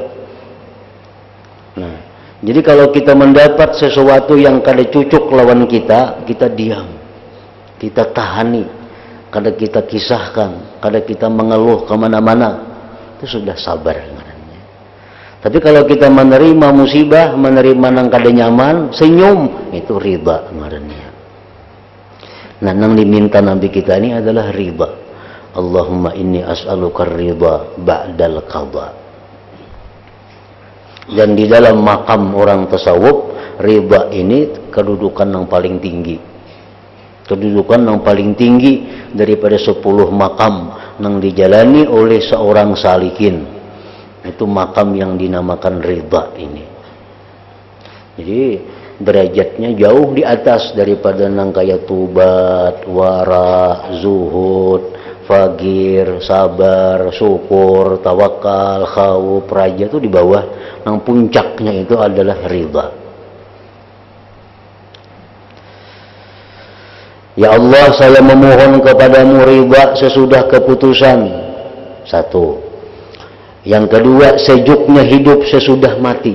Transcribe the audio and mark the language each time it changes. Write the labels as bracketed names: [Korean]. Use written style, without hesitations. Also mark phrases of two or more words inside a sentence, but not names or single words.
[Banjar] Nah, jadi kalau kita mendapat sesuatu yang kada cucuk lawan kita, kita diam, kita tahani, kada kita kisahkan, kada kita mengeluh kemana-mana, itu sudah sabar ngarannya. Tapi kalau kita menerima musibah, menerima nang kada nyaman, senyum, itu ridha ngarannya. Nah, nang diminta Nabi kita ini adalah ridha. [Arabic] اللهم إني أسألك الرضا بعد القضاء. [Indonesian] Dan di dalam makam orang tasawuf, ridha ini kedudukan yang paling tinggi. Kedudukan yang paling tinggi daripada 10 makam yang dijalani oleh seorang salikin. Itu makam yang dinamakan ridha ini. Jadi derajatnya jauh di atas daripada [Banjar] nang kaya [Indonesian] tubat, wara, zuhud, fagir, sabar, syukur, tawakal, khawf, raja, itu di bawah. Nang puncaknya itu adalah ridha. Ya Allah, saya memohon kepadamu ridha sesudah keputusan. Satu. Yang kedua, sejuknya hidup sesudah mati.